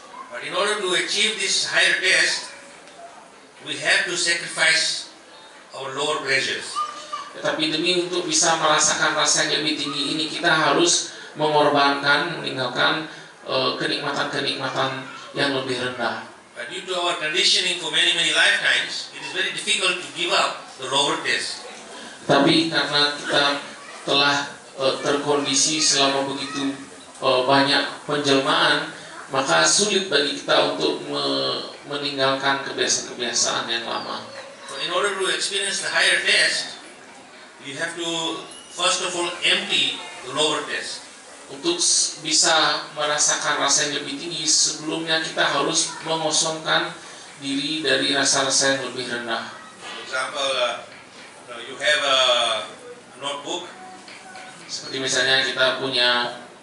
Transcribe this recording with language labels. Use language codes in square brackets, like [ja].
[en] But in order to achieve this higher taste, we have to sacrifice our lower pleasures. [id] Tetapi demi untuk bisa merasakan rasa yang lebih tinggi ini, kita harus meninggalkan kenikmatan-kenikmatan yang lebih rendah. [en] But due to our conditioning for many lifetimes, it is very difficult to give up the lower taste. [id] Tapi karena kita telah terkondisi selama begitu banyak penjelmaan, maka sulit bagi kita untuk meninggalkan kebiasaan-kebiasaan yang lama. [en] So in order to experience the higher taste, you have to first of all empty the lower taste. [id] Untuk bisa merasakan rasa yang lebih tinggi, sebelumnya kita harus mengosongkan diri dari rasa-rasa yang lebih rendah. [en] For example, you have a notebook. [id] Seperti misalnya kita punya